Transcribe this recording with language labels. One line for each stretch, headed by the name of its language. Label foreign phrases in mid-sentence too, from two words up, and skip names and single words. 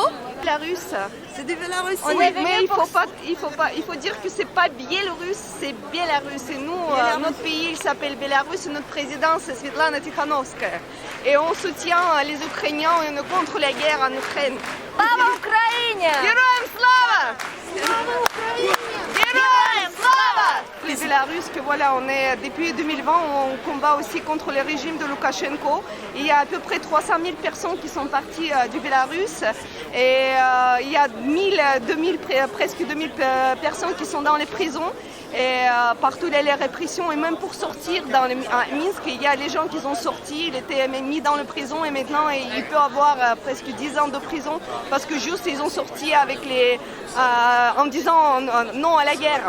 French: Bélarus. C'est du Bélarus. Mais il faut dire que c'est pas biélorusse, c'est Bélarus. Et nous, notre pays, il s'appelle Bélarus et notre présidente, c'est Svetlana Tikhanovskaya. Et on soutient les Ukrainiens et on est contre la guerre en Ukraine.
Ukrainian: Слава Україні! Героям слава! Слава Україні! Героям слава!
French: Les Bélarusses, que voilà, depuis 2020, on combat aussi contre le régime de Loukachenko. Il y a à peu près 300 000 personnes qui sont parties du Bélarus et il y a presque 2000 personnes qui sont dans les prisons. Et partout les répressions et même pour sortir à Minsk, il y a les gens qui sont sortis, ils étaient mis dans la prison et maintenant il peut avoir presque 10 ans de prison parce que juste ils ont sorti en disant non à la guerre.